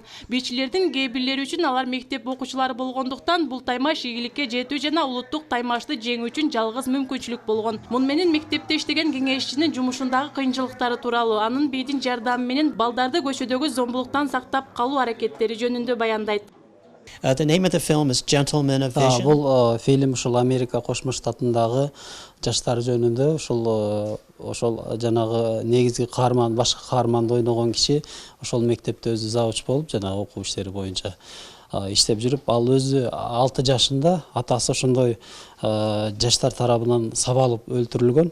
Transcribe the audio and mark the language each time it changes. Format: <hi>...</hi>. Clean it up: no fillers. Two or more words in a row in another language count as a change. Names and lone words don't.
<ky>Бийчилердин кээ бирлери үчүн алар мектеп окуучулары болгондуктан бул таймаш ийгиликке жетүү жана улуттук таймашты жеңүү үчүн жалгыз мүмкүнчүлүк болгон. Муну менен мектепте иштеген кеңешчинин жумушундагы кыйынчылыктары тууралуу, анын бийдин жардамы менен балдарды көчөдөгү зомбулуктан сактап калуу аракеттери жөнүндө баяндайт.</ky> <en>The name of the film is Gentleman of Vision.</en> <ky>Бул фильм ушул Америка Кошмо Штатындагы жаштар жөнүндө, ошол жанагы негизги каарман, башкы каарманды ойногон киши ошол мектепте өзү завуч болуп, жанагы окуу иштери боюнча иштеп жүрүп, ал өзү 6 жашында атасы ошондой жаштар тарабынан сабалып өлтүрүлгөн.</ky>